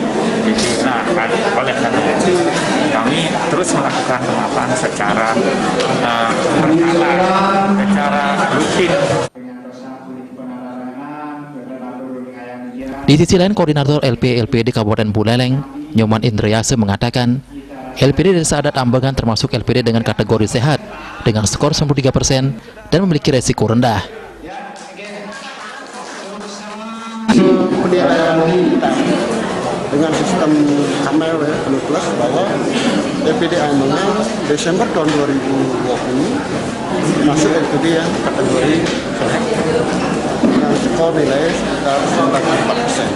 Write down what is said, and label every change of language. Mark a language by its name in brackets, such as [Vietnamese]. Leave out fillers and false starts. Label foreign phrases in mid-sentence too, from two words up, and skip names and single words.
[Indonesian] Nah, oleh karena itu kami terus melakukan pengawasan secara berkala, secara rutin. Di sisi lain, Koordinator LPD Kabupaten Buleleng, Nyoman Indriyase mengatakan, LPD Desa Adat Ambengan termasuk LPD dengan kategori sehat, dengan skor 93% dan memiliki resiko rendah. Penilaian kita dengan sistem KAMEL plus bahwa LPD Ambengan Desember tahun 2020 masuk LPD yang kategori sehat dengan skor nilai sekitar 94%.